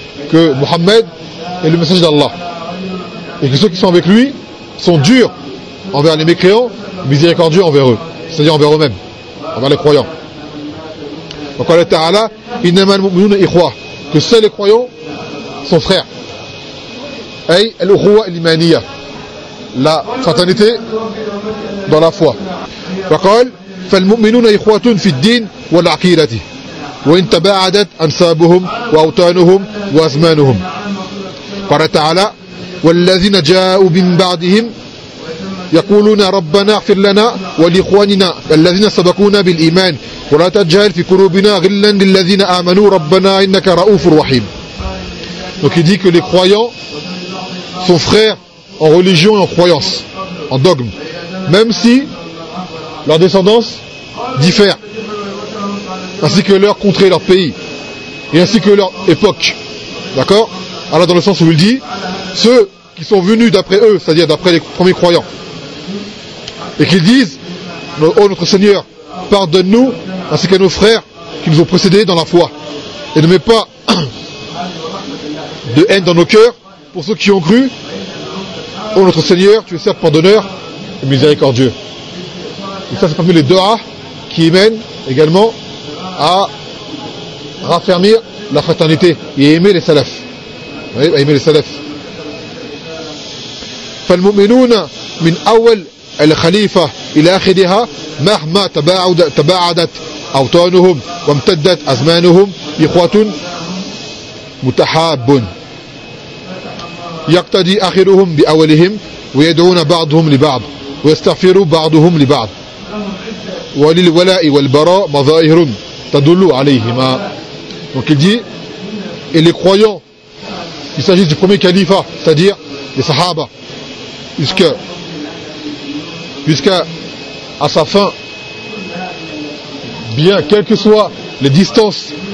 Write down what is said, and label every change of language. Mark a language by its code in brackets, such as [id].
[fr] Que Muhammad est le message d'Allah. Et que ceux qui sont avec lui sont durs envers les mécréants, miséricordieux envers eux. C'est-à-dire envers eux-mêmes, envers les croyants. [ar] Wa qala ta'ala, innama al-mu'minuna ikhwa. [fr] Que seuls les croyants sont frères. [ar] Ay al-ukhuwa al-imaniyya. [fr] La fraternité dans la foi. [ar] فقال فالمؤمنون إخوة في الدين والعقيدة وإن تباعدت أنسابهم وأوطانهم وأزمانهم. قال تعالى والذين جاءوا من بعدهم يقولون ربنا اغفر لنا ولإخواننا الذين سبقونا بالإيمان ولا تجعل في قلوبنا غلا للذين آمنوا ربنا إنك رؤوف رحيم. [fr] Donc il dit que les croyants sont frères en religion et en croyance, en dogme, même si leur descendance diffère, ainsi que leur contrée, leur pays, et ainsi que leur époque. D'accord ? Alors dans le sens où il dit, ceux qui sont venus d'après eux, c'est-à-dire d'après les premiers croyants, et qu'ils disent, ô notre Seigneur, pardonne-nous, ainsi qu'à nos frères qui nous ont précédés dans la foi, et ne mets pas de haine dans nos cœurs pour ceux qui ont cru. Ô notre Seigneur, tu es certes pardonneur et miséricordieux. Et ça, c'est parmi les doas qui mènent également à raffermir la fraternité et aimer les salafs. Oui, à aimer les salafs. [ar] فالمؤمنون من أول الخليفة إلى آخرها مهما تباعدت أوطانهم وامتدت أزمانهم إخوة متحاب. يقتدي آخرهم بأولهم ويدعون بعضهم لبعض ويستغفروا بعضهم لبعض وللولاء والبراء مظاهر تدل عليهما. [fr] Donc il dit, et les croyants, il s'agit du premier califat, c'est-à-dire les sahaba, jusqu'à sa fin, bien quelles que soient les distances